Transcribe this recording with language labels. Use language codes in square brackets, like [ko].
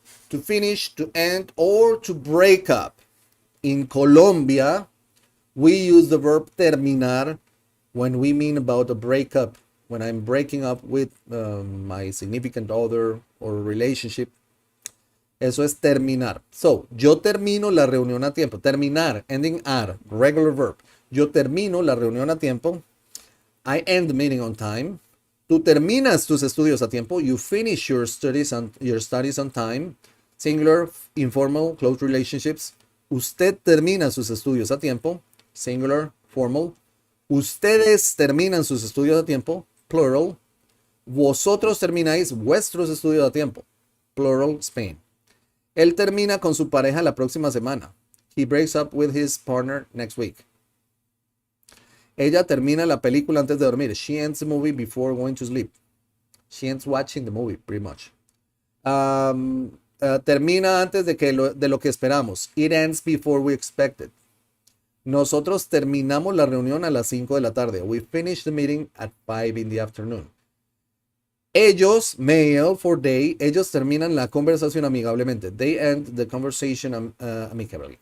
[en] To finish, to end, or to break up. In Colombia, we use the verb terminar when we mean about a breakup. When I'm breaking up with my significant other or relationship. [es] Eso es terminar. So, yo termino la reunión a tiempo. Terminar, ending ar, [en] regular verb. [es] Yo termino la reunión a tiempo. [en] I end the meeting on time. [es] Tú terminas tus estudios a tiempo. [en] You finish your studies on time. Singular, informal, close relationships. [es] Usted termina sus estudios a tiempo. [en] Singular, formal. [es] Ustedes terminan sus estudios a tiempo. Plural. Vosotros termináis vuestros estudios a tiempo. [en] Plural, Spain. [es] Él termina con su pareja la próxima semana. [en] He breaks up with his partner next week. [es] Ella termina la película antes de dormir. [en] She ends the movie before going to sleep. She ends watching the movie, pretty much. [es] Termina antes de lo que esperamos. [en] It ends before we expected. [es] Nosotros terminamos la reunión a las 5 de la tarde. [en] We finished the meeting at 5 in the afternoon. Ellos, male for they, [es] ellos terminan la conversación amigablemente. [en] They end the conversation amicably.